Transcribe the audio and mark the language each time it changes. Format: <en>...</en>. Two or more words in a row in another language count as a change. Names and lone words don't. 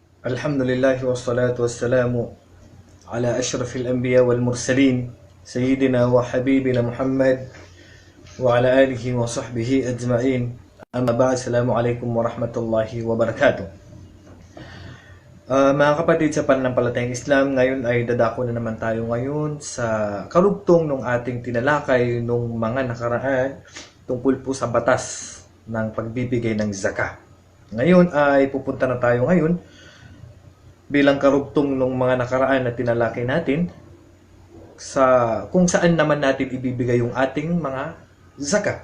<ar>الحمد لله والصلاة والسلام على أشرف الأنبياء والمرسلين سيدنا وحبيبنا محمد وعلى آله وصحبه أجمعين. أما بعد, السلام عليكم ورحمة الله وبركاته.</ar> <tl>Mga kapatid sa pananampalatayang Islam, ngayon ay dadako na naman tayo ngayon sa karugtong ng ating tinalakay nung mga nakaraan tungkol po sa batas ng pagbibigay ng zakah. Ngayon ay pupunta na tayo ngayon bilang karugtong ng mga nakaraan na tinalakay natin sa kung saan naman natin ibibigay yung ating mga zakah.</tl>